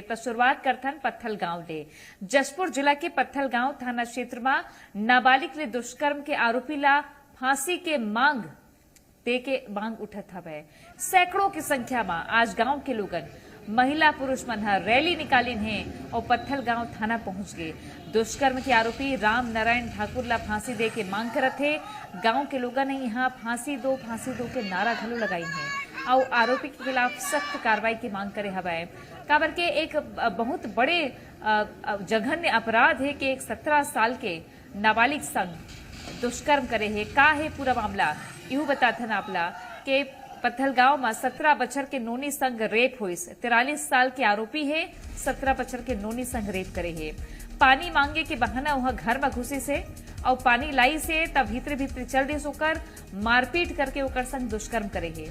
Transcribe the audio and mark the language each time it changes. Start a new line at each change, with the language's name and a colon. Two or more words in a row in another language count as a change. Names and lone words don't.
Chhattisgarhi: तो शुरुआत करथन पत्थल गांव ले। जशपुर जिला के पत्थल गांव थाना क्षेत्र में नाबालिग ले दुष्कर्म के आरोपी ला फांसी के मांग उठत हवे। सैकड़ों की संख्या में आज गांव के लोगन महिला पुरुष मन रैली निकालिन है और पत्थल गांव थाना पहुंच गए। दुष्कर्म के आरोपी राम नारायण ठाकुर ला फांसी दे के मांग करत है। गांव के लोगों ने यहाँ फांसी दो के नारा घलो लगाई है और आरोपी के खिलाफ सख्त कार्रवाई की मांग करे हवाए। काबर के एक बहुत बड़े जघन्य अपराध है कि एक 17 साल के नाबालिग संग दुष्कर्म करे है। का है पूरा मामला यूं बताथन आपला के पत्थल गांव में 17 बछर के नोनी संग रेप हुई। 43 साल के आरोपी है। 17 बछर के नोनी संग रेप करे है। पानी मांगे के बहाना वहां घर में घुसी से और पानी लाई से तब भीतरे चल दी सोकर मारपीट करके ओकर संग दुष्कर्म करे है।